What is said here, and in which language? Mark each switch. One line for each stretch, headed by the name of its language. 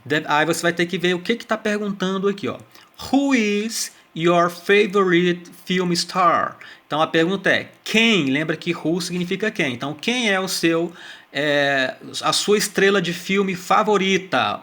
Portuguese: Aí você vai ter que ver o que está perguntando aqui, ó.
English: Who is your favorite film star?
Portuguese: Então a pergunta é quem? Lembra que who significa quem? Então quem é a sua estrela de filme favorita?